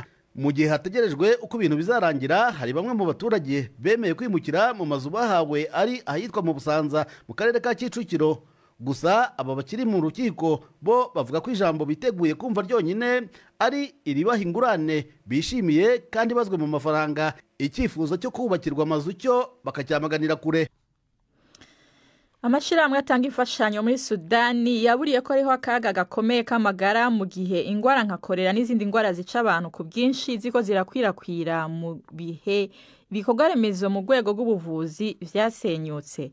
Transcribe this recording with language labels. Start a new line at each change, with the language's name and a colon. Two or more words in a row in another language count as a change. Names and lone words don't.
Kinyarwanda: Mu gihe hategerejwe uko ibintu bizarangira, hari bamwe mu baturage bemeye kwimukira mu mazu bahawe ari ahitwa mu Busanza mu karere ka Kicukiro. Gusa aba bakiri mu rukiko bo bavuga ko ijambo biteguye kumva ryonyine ari iribaha ingurane bishimiye kandi bazwe mu mafaranga. Icyifuzo cyo kubakirwa amazu cyo bakacyamaganira kure.
Rundi: Amashirahamwe atanga imfashanyo muri Sudani yaburiye ko ariho akaga gakomeye k'amagara mu gihe ingwara nka kolera n'izindi ngwara zica abantu ku bwinshi ziko zirakwirakwira mu bihe ibikorwa remezo mu rwego rw'ubuvuzi vyasenyutse.